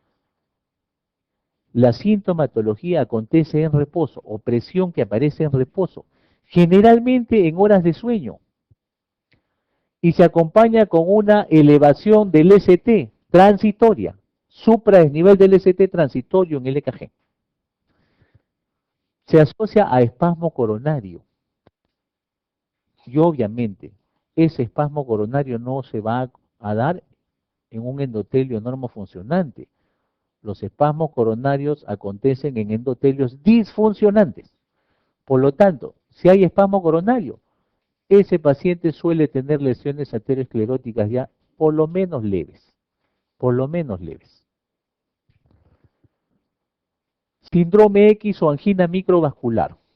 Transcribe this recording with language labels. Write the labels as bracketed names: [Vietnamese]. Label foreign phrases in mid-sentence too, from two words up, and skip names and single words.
[Spanish] La sintomatología acontece en reposo, o presión que aparece en reposo, generalmente en horas de sueño, y se acompaña con una elevación del ST transitoria, supradesnivel del ST transitorio en el EKG. Se asocia a espasmo coronario, y obviamente ese espasmo coronario no se va a dar en un endotelio normofuncionante. Los espasmos coronarios acontecen en endotelios disfuncionantes. Por lo tanto, si hay espasmo coronario, ese paciente suele tener lesiones arterioscleróticas ya por lo menos leves. Por lo menos leves. Síndrome X o angina microvascular.